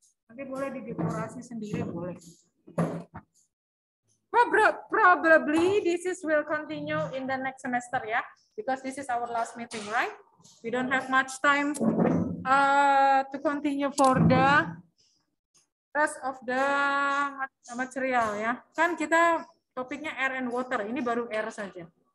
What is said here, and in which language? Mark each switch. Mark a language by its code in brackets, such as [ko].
[id] Nanti boleh didekorasi sendiri, boleh. [en] Probably this is will continue in the next semester ya, because this is our last meeting, right? We don't have much time to continue for the rest of the material ya. [id] Kan kita topiknya air and water, ini baru air saja.